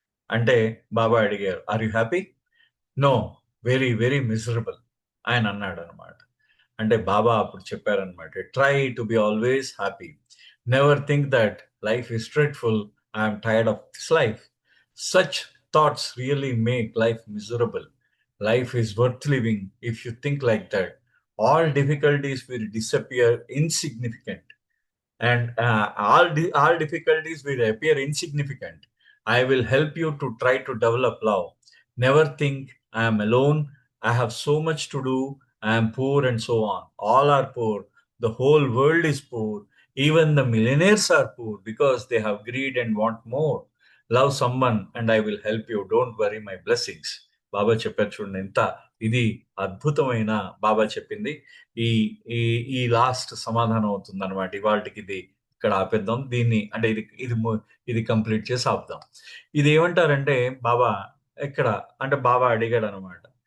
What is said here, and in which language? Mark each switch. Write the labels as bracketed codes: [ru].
[te] అంటే బాబా అడిగారు, [en] Are you happy? No, very very miserable [te] ఆయన అన్నాడు అనమాట. అంటే బాబా అప్పుడు చెప్పారనమాట, [en] Try to be always happy, never think that life is dreadful, I'm tired of this life. Such thoughts really make life miserable. Life is worth living if you think like that. All difficulties will disappear insignificant, and all difficulties will appear insignificant. I will help you to try to develop love. Never think I am alone. I have so much to do. I am poor, and so on. All are poor. The whole world is poor. Even the millionaires are poor because they have greed and want more. Love someone, and I will help you. Don't worry, my blessings. [te] బాబా చెప్పారు చూడండి, ఎంత ఇది అద్భుతమైన బాబా చెప్పింది. ఈ ఈ ఈ last సమాధానం అవుతుంది అనమాట ఇవాళకి. ఇది ఇక్కడ ఆపేద్దాం దీన్ని, అంటే ఇది కంప్లీట్ చేసి ఆపుదాం. ఇది ఏమంటారంటే బాబా ఇక్కడ, అంటే బాబా అడిగాడు అనమాట.